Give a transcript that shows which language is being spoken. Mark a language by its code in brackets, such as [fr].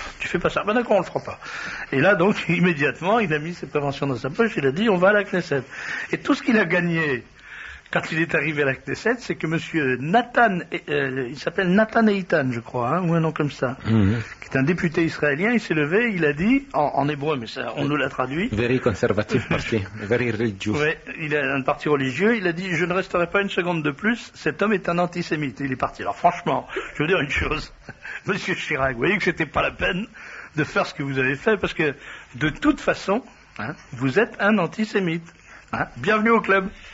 [fr] Tu fais pas ça, ben d'accord, on le fera pas. Et là, donc, immédiatement, il a mis ses préventions dans sa poche, il a dit « On va à la Knesset ». Et tout ce qu'il a gagné quand il est arrivé à la Knesset, c'est que monsieur Nathan, il s'appelle Nathan Eitan, je crois, ou un nom comme ça, qui est un député israélien, il s'est levé, il a dit, en hébreu, mais ça, on nous l'a traduit. [en] Very conservative party, very religious. [fr] Ouais, il a un parti religieux, il a dit, je ne resterai pas une seconde de plus, cet homme est un antisémite. Il est parti. Alors franchement, je veux dire une chose, monsieur Chirac, vous voyez que c'était pas la peine de faire ce que vous avez fait, parce que, de toute façon, vous êtes un antisémite. Bienvenue au club.